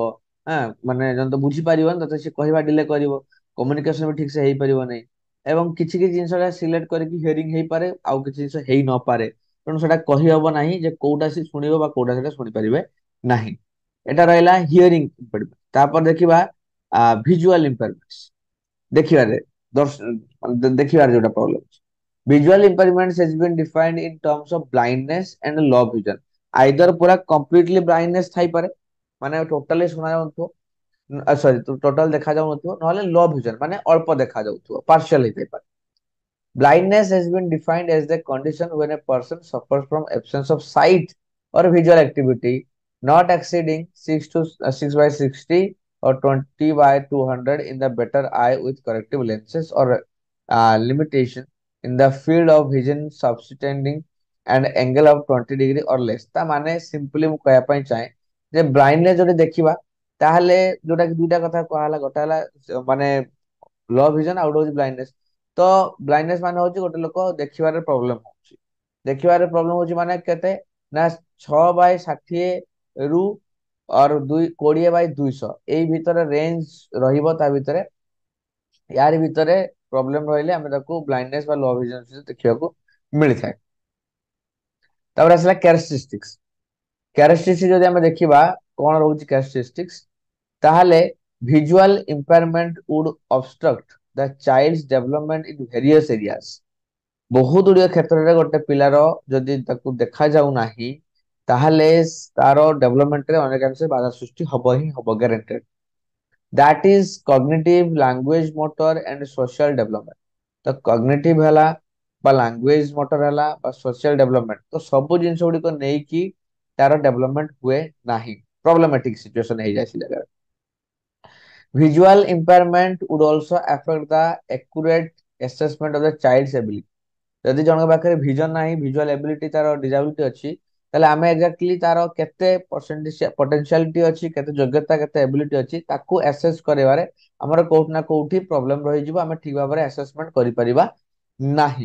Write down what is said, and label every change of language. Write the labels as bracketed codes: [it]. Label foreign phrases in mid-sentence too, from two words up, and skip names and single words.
[or] ହଁ ମାନେ ଜଣେ ତ ବୁଝିପାରିବନି ତତେ ସେ କହିବା ଡିଲେ କରିବ, କମ୍ୟୁନିକେସନ ବି ଠିକ ସେ ହେଇପାରିବ ନାହିଁ ଏବଂ କିଛି କିଛି ଜିନିଷ ସିଲେକ୍ଟ କରିକି ହିୟରିଂ ହେଇପାରେ ଆଉ କିଛି ଜିନିଷ ହେଇ ନପାରେ, ତେଣୁ ସେଟା କହିହବ ନାହିଁ ଯେ କୋଉଟା ସେ ଶୁଣିବ ବା କୋଉଟା ସେଟା ଶୁଣିପାରିବେ ନାହିଁ। ଏଟା ରହିଲା [en] hearing impediment. [or] ତାପରେ ଦେଖିବା [en] visual impairment, [or] ଦେଖିବାରେ ଦେଖିବାରେ ଯୋଉଟା ପ୍ରୋବ୍ଲେମ ଅଛି। [en] Visual impairments has been defined in terms of blindness and low vision. [or] Either ପୁରା [en] completely blindness [or] ଥାଇପାରେ ମାନେ ଟୋଟାଲି ଶୁଣା ଯାଉନଥିବ, ସରି ଟୋଟାଲ ଦେଖା ଯାଉନଥିବ, ନହେଲେ [en] low vision [or] ମାନେ ଅଳ୍ପ ଦେଖା ଯାଉଥିବ, ପାର୍ସିଆଲ ହେଇଥାଇପାରେ। [en] Blindness has been defined as the condition when a person suffers from absence of sight or visual activity not exceeding 6 by 60 or 20 by 200 in the better eye with corrective lenses or limitation in the field of vision subtending an angle of 20 degree or less। [or] ତା ମାନେ simply ମୁଁ କହିବା ପାଇଁ ଚାହେଁ ଯେ blindness ଯଦି ଦେଖିବା ତାହେଲେ ଯୋଉଟା କି ଦୁଇଟା କଥା କୁହାହେଲା, ଗୋଟେ ହେଲା ମାନେ [en] low vision [or] ଆଉ ଗୋଟେ ହଉଛି ବ୍ଲାଇଣ୍ଡନେସ୍। ତ ବ୍ଲାଇଣ୍ଡନେସ୍ ମାନେ ହଉଛି ଗୋଟେ ଲୋକ ଦେଖିବାରେ ପ୍ରୋବ୍ଲେମ ହଉଛି, ଦେଖିବାରେ ପ୍ରୋବ୍ଲେମ ହଉଛି ମାନେ କେତେ ନା 6/60 ରୁ और 20/200 ଏଇ ଭିତରେ ରେଞ୍ଜ ରହିବ, ତା ଭିତରେ ୟାରି ଭିତରେ ପ୍ରୋବ୍ଲେମ ରହିଲେ ଆମେ ତାକୁ ବ୍ଲାଇଣ୍ଡନେସ୍ ବା [en] low vision [or] ଦେଖିବାକୁ ମିଳିଥାଏ। ତାପରେ ଆସିଲା କ୍ୟାରେକ୍ଟରିଷ୍ଟିକ୍ସ। କ୍ୟାରେକ୍ଟରିଷ୍ଟିକ୍ସ ଯଦି ଆମେ ଦେଖିବା କଣ ରହୁଛି କ୍ୟାରେକ୍ଟରିଷ୍ଟିକ୍ସ, ତାହେଲେ [en] visual impairment would obstruct the child's development in various areas। [or] ବହୁତ ଗୁଡ଼ିଏ କ୍ଷେତ୍ରରେ ଗୋଟେ ପିଲାର ଯଦି ତାକୁ ଦେଖାଯାଉ ନାହିଁ ତାହେଲେ ତାର ଡେଭଲପମେଣ୍ଟରେ ଅନେକାଂଶ ବାଧା ସୃଷ୍ଟି ହବ ହିଁ ହବ, ଗ୍ୟାରେଣ୍ଟେଡ। [en] That is cognitive, language, motor and social development. [or] ତ କଗ୍ନିଟିଭ ହେଲା ବା [en] language motor [or] ହେଲା ବା [en] social development, [or] ତ ସବୁ ଜିନିଷ ଗୁଡିକ ନେଇକି ତାର ଡେଭଲପମେଣ୍ଟ ହୁଏ ନାହିଁ, [en] problematic situation [or] ହେଇଯାଏ ସେ ଜାଗାରେ। [en] Visual impairment would also affect the accurate assessment of the child's ability। [or] ଯଦି ଜଣଙ୍କ ପାଖରେ ଭିଜନ ନାହିଁ, [en] visual ability [or] ତାର ଡିଜାବିଲିଟି ଅଛି, ତାହେଲେ ଆମେ ଏକ୍ଜାକ୍ଟଲି ତାର କେତେ ପଟେନ୍ସିଆଲିଟି ଅଛି, କେତେ ଯୋଗ୍ୟତା, କେତେ ଏବିଲିଟି ଅଛି ତାକୁ ଆସେସ୍ କରିବାରେ ଆମର କୋଉଠି ନା କୋଉଠି ପ୍ରୋବ୍ଲେମ ରହିଯିବ, ଆମେ ଠିକ ଭାବରେ ଆସେସମେଣ୍ଟ କରିପାରିବା ନାହିଁ।